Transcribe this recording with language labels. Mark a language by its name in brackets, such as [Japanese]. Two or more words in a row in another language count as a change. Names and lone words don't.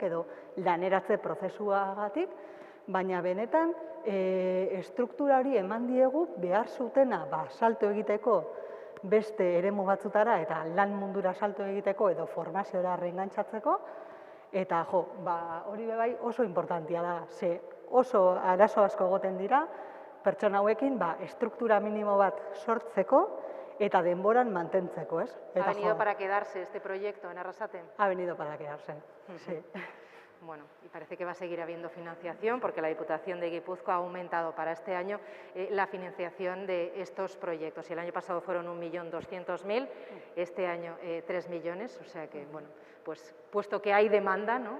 [Basque] edo laneratze prozesuagatik, baina benetan estruktura hori eman diegu behar zutena salto egiteko beste eremu batzutara eta lan mundura salto egiteko edo formaziora reingantzatzeko, eta hori bai oso importantia da, ze oso arazo asko egoten dira, pertsona hauekin estruktura minimo bat sortzeko eta denboran mantentzeko, [Spanish] Ha venido para quedarse este proyecto en Arrasate. Ha venido para quedarse, sí. Bueno, y parece que va a seguir habiendo financiación porque la Diputación de Guipúzcoa ha aumentado para este año la financiación de estos proyectos. Si el año pasado fueron 1.200.000, este año 3 millones, o sea que, bueno, pues puesto que hay demanda, ¿no?